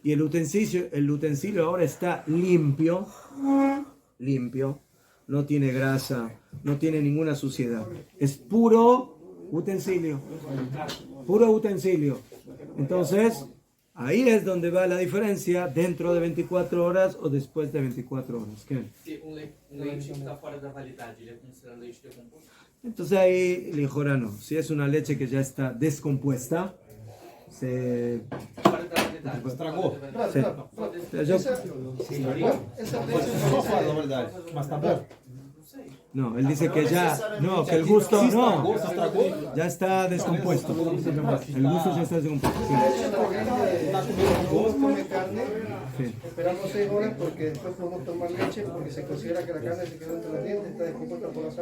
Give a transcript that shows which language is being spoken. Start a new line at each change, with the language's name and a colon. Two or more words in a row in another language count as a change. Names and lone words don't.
Spanish: Y el utensilio ahora está limpio, no tiene grasa, no tiene ninguna suciedad. Es puro utensilio. Entonces, ahí es donde va la diferencia dentro de 24 horas o después de 24 horas. ¿Qué?
Portuguese: Se leite está fuera de validade, ele é considerado leite decomposto?
Spanish: Entonces ahí, lijora no. Si es una leche que ya está descompuesta, se...
Portuguese: Fora da validade. Estragou.
Spanish: Sí. Yo- Esa leche
Portuguese: Só fala a verdade. Mas tá bom.
Spanish: no, él dice que ya, no, que el gusto,
Portuguese: Se
Spanish: no,
Portuguese: estragou.
Spanish: ya está descompuesto. El gusto ya está descompuesto. Sí. Vamos comer carne, Sí. esperamos 6 horas porque después podemos tomar leche porque se considera que la carne se quedó entre los dientes, está descompuesta por la sangre.